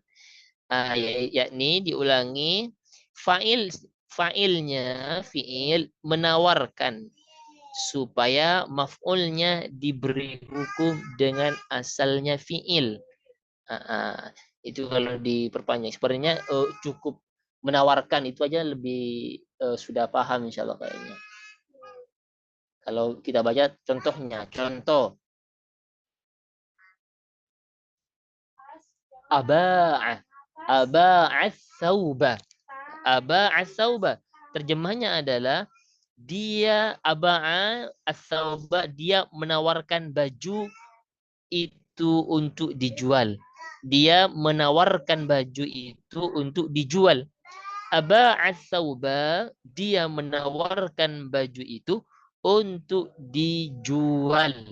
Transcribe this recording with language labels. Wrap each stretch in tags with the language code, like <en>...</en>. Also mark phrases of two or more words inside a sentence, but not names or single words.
<id>Yakni diulangi, fa'ilnya fi'il menawarkan supaya maf'ulnya diberi hukum dengan asalnya fi'il. Itu kalau diperpanjang. Sebenarnya cukup menawarkan itu aja lebih sudah paham</id> <ar>إن شاء الله</ar> <id>kayaknya. Kalau kita baca contohnya, contoh</id> <ar>أباعه، أباع الثوب، أباع الثوب.</ar> <id>Terjemahnya adalah dia</id> <ar>أباع الثوب,</ar> <id>dia menawarkan baju itu untuk dijual. Dia menawarkan baju itu untuk dijual.</id> <ar>أباع الثوب,</ar> <id>dia menawarkan baju itu untuk dijual.</id>